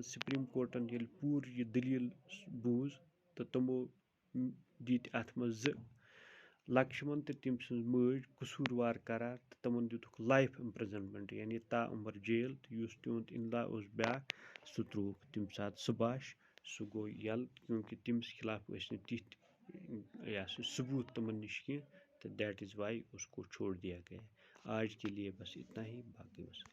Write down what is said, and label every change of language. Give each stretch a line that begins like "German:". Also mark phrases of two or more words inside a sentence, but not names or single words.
Kashmiri: سپریم کورٹن ییٚلہِ پوٗرٕ یہِ دٔلیٖل بوٗز تہٕ تِمو دِتۍ اتھ منٛز 2 لکشمن تہٕ تٔمۍ سٕنٛز مٲج قصوٗروار قرار، تہٕ تِمن دِتُکھ
English: life imprisonment,
Kashmiri: یعنی تاعمر جیل، تہٕ یُس تِہُنٛد
English: in law
Kashmiri: اوس بیٛاکھ سُہ ترٛووُکھ تمہِ ساتہٕ سباش، سُہ گوٚو یلہٕ، کیونکہِ تٔمِس خلاف ٲسۍ نہٕ تِتھۍ یا سُہ ثبوٗت تِمن نِش کینٛہہ، تہٕ
English: that is why
Urdu: اس کو چھوڑ دیا گیا۔ آج کے لیے بس اتنا ہی، باقی وسلام۔